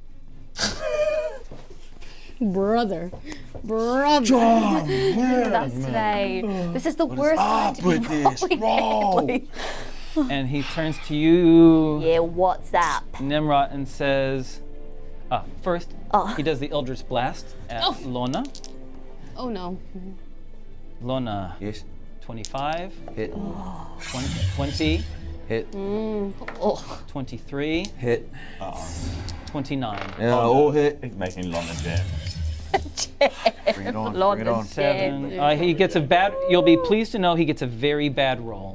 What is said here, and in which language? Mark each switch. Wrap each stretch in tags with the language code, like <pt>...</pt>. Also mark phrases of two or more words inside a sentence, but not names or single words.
<en>Brother. With us today. This is the worst time to be British, roll. rolling. And he turns to you, Yeah, what's up? Tnemrot, and says, first, Oh. he does the Eldritch Blast at Lona. Oh no. Lona, Yes. 25, Hit. 20, Hit. 23, Hit. 29. Yeah, all hit. He's making Lona jam. Bring it on. Lord Bring it on. is 7. dead. He gets a bad, you'll be pleased to know he gets a very bad roll.</en>